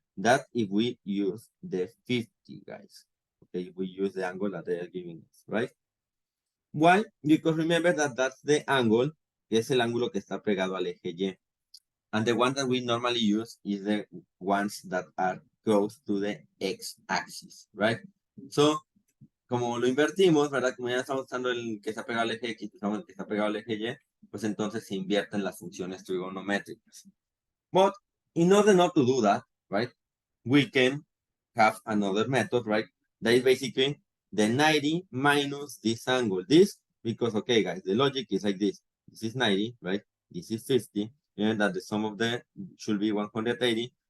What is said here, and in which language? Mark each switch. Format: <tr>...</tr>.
<en>That if we use the 50, guys. Okay, if we use the angle that they are giving us, right? Why? Because remember that that's the angle,</en> <es>que es el ángulo que está pegado al eje Y.</es> <en>And the one that we normally use is the ones that are close to the x-axis, right?</en> <es>So, como lo invertimos, ¿verdad? Como ya estamos usando el que está pegado al eje X, usamos el que está pegado al eje Y, pues entonces se invierten las funciones trigonométricas.</es> <en>But in order not to do that, right, we can have another method, right? That is basically the 90 minus this angle. This, because, okay, guys, the logic is like this. This is 90, right? This is 50, and that the sum of them should be 180.</en>